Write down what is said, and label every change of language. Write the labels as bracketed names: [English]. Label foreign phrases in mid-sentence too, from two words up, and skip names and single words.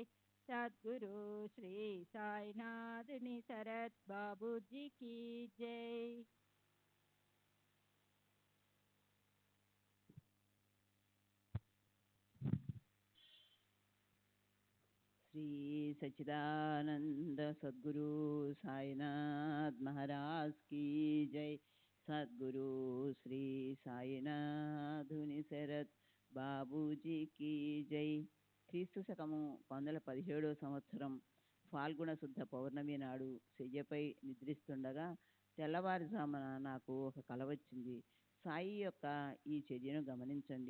[Telugu] సద్గురు శ్రీ సాయినాథుని శరత్ బాబూజీ [Hindi] की जय. [Telugu] శ్రీ [Hindi] सच्चिदानंद सद्गुरु साईनाथ महाराज की जय। सद्गुरु श्री [Telugu] సాయినాథుని శరత్ బాబూజీకి జై. క్రీస్తు శకము 1117 సంవత్సరం ఫాల్గుణ శుద్ధ పౌర్ణమి నాడు శయ్యపై నిద్రిస్తుండగా తెల్లవారుజామున నాకు ఒక కల వచ్చింది. సాయి యొక్క ఈ చర్యను గమనించండి.